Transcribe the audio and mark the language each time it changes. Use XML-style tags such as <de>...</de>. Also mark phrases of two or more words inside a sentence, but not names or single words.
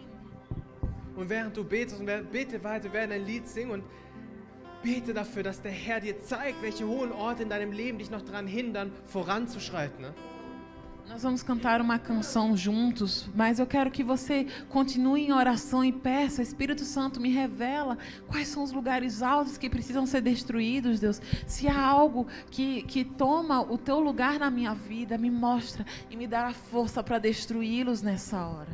<de>Und während du betest, und bete weiter, wir werden ein Lied singen und bete dafür, dass der Herr dir zeigt, welche hohen Orte in deinem Leben dich noch daran hindern, voranzuschreiten. Ne?</de> <pt>Nós vamos cantar uma canção juntos, mas eu quero que você continue em oração e peça, Espírito Santo, me revela quais são os lugares altos que precisam ser destruídos, Deus. Se há algo que toma o teu lugar na minha vida, me mostra e me dá a força para destruí-los nessa hora.</pt>